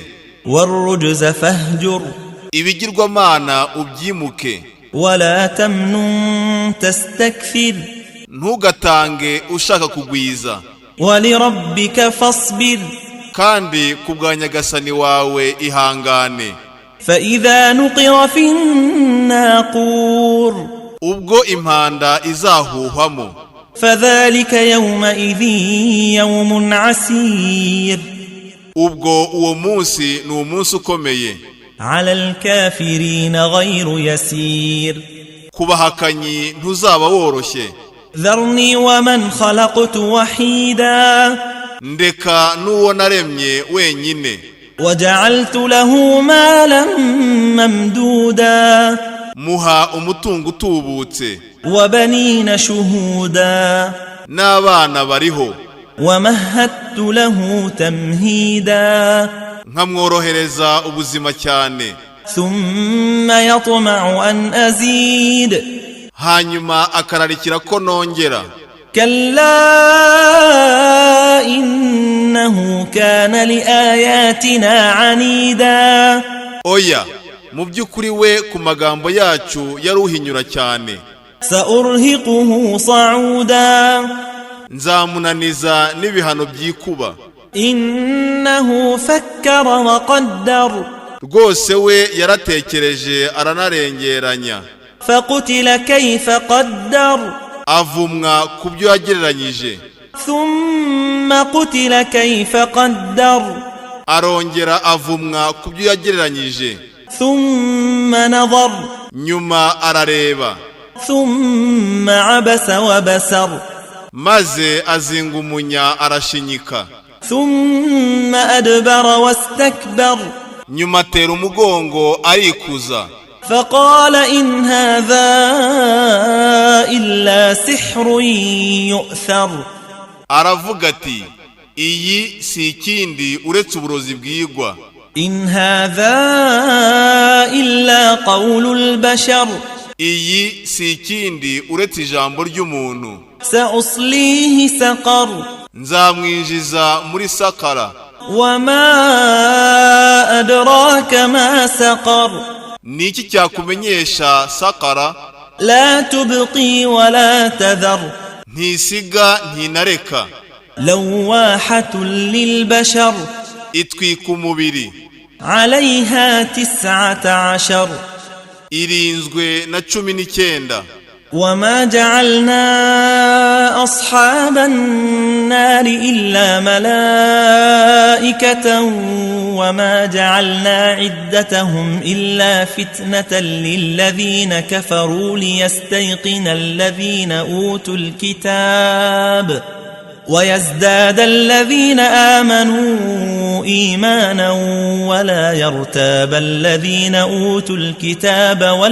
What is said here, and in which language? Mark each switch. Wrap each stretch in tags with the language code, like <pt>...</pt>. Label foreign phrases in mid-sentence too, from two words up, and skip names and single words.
<ar>والرجز فاهجر,</ar> <rw>ibigirwamana ubyimuke,</rw> <ar>ولا تمنن تستكثر,</ar> <rw>ntugatange ushaka kugwiza,</rw> <ar>ولربك فاصبر,</ar> <rw>kandi kubwa nyagasani wawe ihangane.</rw> <ar>فإذا نقر في الناقور,</ar> <rw>ubwo impanda izahuhwamo,</rw> <ar>فذلك يومئذ يوم عسير,</ar> <rw>ubwo uwo munsi ni umunsi ukomeye,</rw> <ar>على الكافرين غير يسير.</ar> <rw>kubahakanyi ntuzaba woroshye.</rw> <ar>ذرني ومن خلقت وحيدا,</ar> <rw>ndeka n'uwo naremye wenyine,</rw> <ar>وجعلت له مالا ممدودا,</ar> <rw>muha umutungo utubutse,</rw> <ar>وبنين شهودا,</ar> <rw>n'abana bariho,</rw> <ar>ومهدت له تمهيدا,</ar> <rw>nkamworohereza ubuzima cyane,</rw> <ar>ثم يطمع أن أزيد,</ar> <rw>hanyuma akararikira ko nongera.</rw> <ar>كلا إنه كان لآياتنا عنيدا,</ar> <rw>oya, mu by'ukuri we ku magambo yacu yaruhinyura cyane.</rw> <ar>سأرهقه صعودا,</ar> <rw>nzamunaniza n'ibihano byikuba.</rw> <ar>إنه فكر وقدر,</ar> <rw>rwose we yaratekereje aranarengeranya,</rw> <ar>فقتل كيف قدر,</ar> <rw>avumwa ku byo yagereranyije,</rw> <ar>ثم قتل كيف قدر,</ar> <rw>arongera avumwa ku byo yagereranyije,</rw> <ar>ثم نظر,</ar> <rw>nyuma arareba,</rw> <ar>ثم عبس وبسر,</ar> <rw>maze azinga umunya arashinyika,</rw> <ar>ثم أدبر واستكبر,</ar> <rw>nyuma atera umugongo arikuza,</rw> <ar>فقال إن هذا إلا سحر يؤثر,</ar> <rw>aravuga ati iyi si ikindi uretse uburozi bwigwa,</rw> <ar>إن هذا إلا قول البشر,</ar> <rw>iyi si ikindi uretse ijambo ry'umuntu,</rw> <ar>سأصليه سقر,</ar> <rw>nzamwinjiza muri sakara.</rw> <ar>وما أدراك ما سقر,</ar> <rw>niki cyakumenyesha sakara?</rw> <ar>لا تبقي ولا تذر,</ar> <rw>ntisiga ntinareka,</rw> <ar>لواحة للبشر,</ar> <rw>itwika umubiri,</rw> <ar>عليها 19,</ar> <rw>irinzwe na 19.</rw> <ar>وما جعلنا أصحاب النار إلا ملائكة, وما جعلنا عدتهم إلا فتنة للذين كفروا ليستيقن الذين أوتوا الكتاب ويزداد الذين آمنوا إيمانا ولا يرتاب الذين أوتوا الكتاب</ar>